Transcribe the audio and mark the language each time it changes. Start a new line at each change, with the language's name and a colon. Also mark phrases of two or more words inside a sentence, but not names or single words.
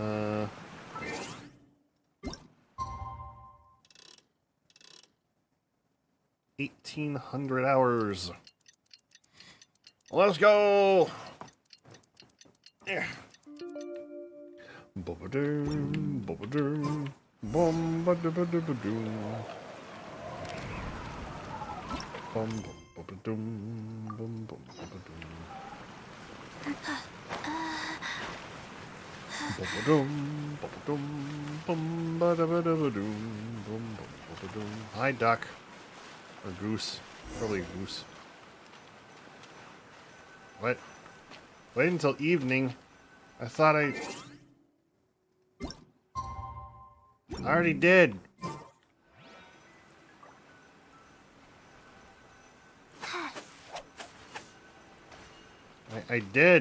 English: 1,800 hours. Let's go! Yeah. Boom, boom, boom, ba-da-ba-da-ba-doom. Bum, ba-ba-doom, bum, bum, ba-ba-doom. Ba-ba-doom, ba-ba-doom, bum, ba-da-ba-da-ba-doom, bum, bum, ba-ba-doom. Hi, duck. Or goose. Probably a goose. What? Wait until evening. I thought I already did. I did.